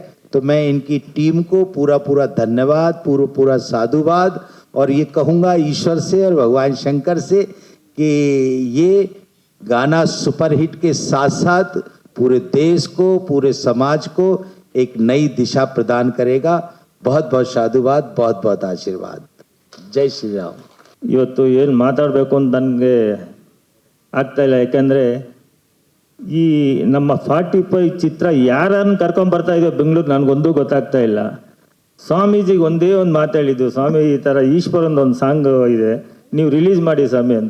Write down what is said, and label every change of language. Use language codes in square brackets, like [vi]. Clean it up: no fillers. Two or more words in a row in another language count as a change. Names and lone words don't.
[hi] तो मैं इनकी टीम को पूरा धन्यवाद, पूरा साधुवाद, और ये कहूँगा ईश्वर से और भगवान शंकर से कि ये गाना सुपरहिट के साथ साथ पूरे देश को, पूरे समाज को एक नई दिशा प्रदान करेगा। बहुत बहुत साधुवाद, बहुत बहुत आशीर्वाद। जय श्री राम। [kn] ಇವತ್ತು ಏನು ಮಾತಾಡಬೇಕು ಅಂತ ನನಗೆ ಆಗ್ತಾಯಿಲ್ಲ, ಯಾಕೆಂದರೆ ಈ ನಮ್ಮ 45 ಚಿತ್ರ ಯಾರನ್ನು ಕರ್ಕೊಂಬರ್ತಾ ಇದೆಯೋ ಬೆಂಗಳೂರು ನನಗೊಂದು ಗೊತ್ತಾಗ್ತಾ ಇಲ್ಲ. ಸ್ವಾಮೀಜಿಗೆ ಒಂದೇ ಒಂದು ಮಾತು ಹೇಳಿದ್ದು, ಸ್ವಾಮಿ ಈ ಥರ ಈಶ್ವರಂದು ಒಂದು ಸಾಂಗ್ ಇದೆ, ನೀವು ರಿಲೀಸ್ ಮಾಡಿ ಸ್ವಾಮಿ ಅಂತ.